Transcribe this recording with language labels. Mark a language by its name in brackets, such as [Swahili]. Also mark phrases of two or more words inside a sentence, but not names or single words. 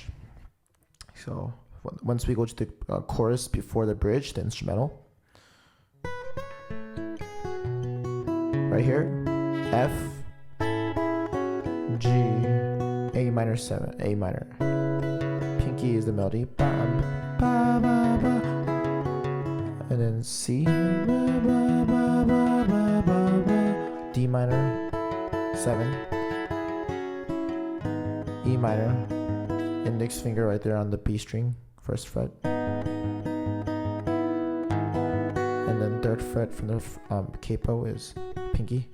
[English] So once we go to the chorus before the bridge, the instrumental. Right here, F, G, A minor 7, A minor, pinky is the melody. Ba, ba, ba, ba. And then C. Ba, ba, ba, ba, ba, ba, ba. D minor 7. E minor. Index finger right there on the B string, 1st fret. And then 3rd fret from the capo is pinky.